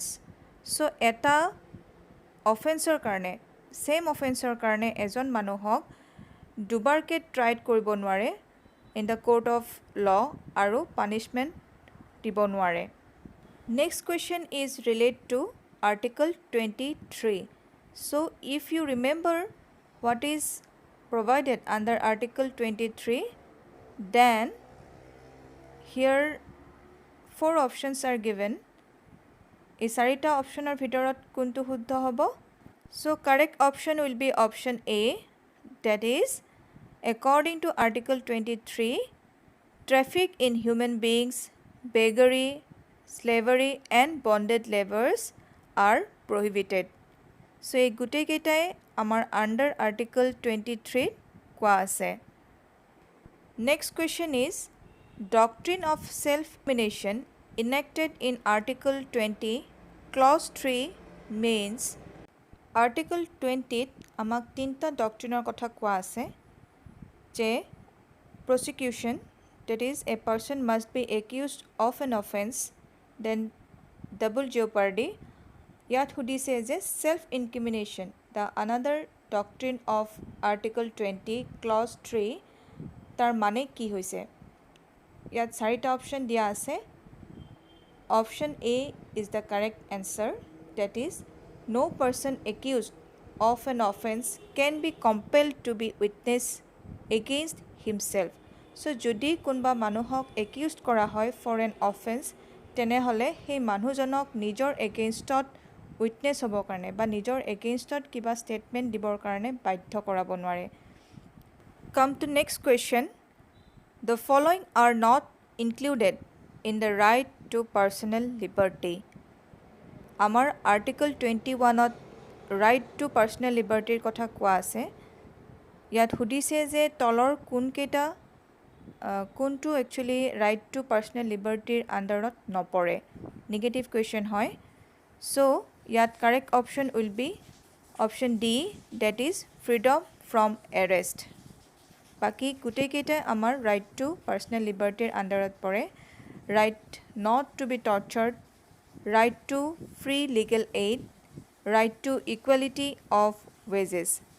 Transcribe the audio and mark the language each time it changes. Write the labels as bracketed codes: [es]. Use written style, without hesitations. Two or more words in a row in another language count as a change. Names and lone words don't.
[as] So এটা অফেন্সৰ কাৰণে, [en] same offence [as] কাৰণে এজন মানুহক দুবাৰকে ট্ৰাইড কৰিব নোৱাৰে [en] in the court of law [as] আৰু পানিছমেণ্ট দিব নোৱাৰে. [en] Next question is relate to Article 23. So if you remember what is provided under Article 23, then here 4 options are given. [as] এই চাৰিটা অপশ্যনৰ ভিতৰত কোনটো শুদ্ধ হ'ব? [en] So correct option will be option A, that is according to Article 23, traffic in human beings, beggary, slavery and bonded laborers are prohibited. [as] So এই গোটেইকেইটাই আমাৰ [en] under Article 23 [as] কোৱা আছে. [en] Next question is, doctrine of self-determination enacted in Article 20 Clause 3 means. [as] Article 20ত আমাক তিনিটা ডক্ট্ৰিনৰ কথা কোৱা আছে যে [en] prosecution, that is a person must be accused of an offense, then double jeopardy, [as] ইয়াত সুধিছে যে [en] self incrimination the another doctrine of article 20 clause 3 [as] তাৰ মানে কি হৈছে ইয়াত চাৰিটা অপশন দিয়া আছে [en] option A is the correct answer that is no person accused of an offense can be compelled to be witness against himself so [as] যদি কোনবা মানুহক accused কৰা হয় [en] for an offense [as] তেনেহলে সেই মানুহজনক নিজৰ এগেইনষ্টত উইটনেছ হ'ব কাৰণে বা নিজৰ এগেইনষ্টত কিবা ষ্টেটমেণ্ট দিবৰ কাৰণে বাধ্য কৰাব নোৱাৰে [en] come to next question the following are not included in the right to personal liberty [as] আমাৰ article 21 ত [en] right to personal liberty [as] ৰ কথা কোৱা আছে ইয়াত সুধিছে যে তলৰ কোনকেইটা [en] কোনটো actually right to personal liberty ৰ [as] আন্ডাৰত নপৰে [en] negative question হয় so yet correct option will be option D that is freedom from arrest [as] বাকী গোটেই কেইটা আমাৰ [en] right to personal liberty [as] আণ্ডাৰত পৰে [en] right not to be tortured right to free legal aid right to equality of wages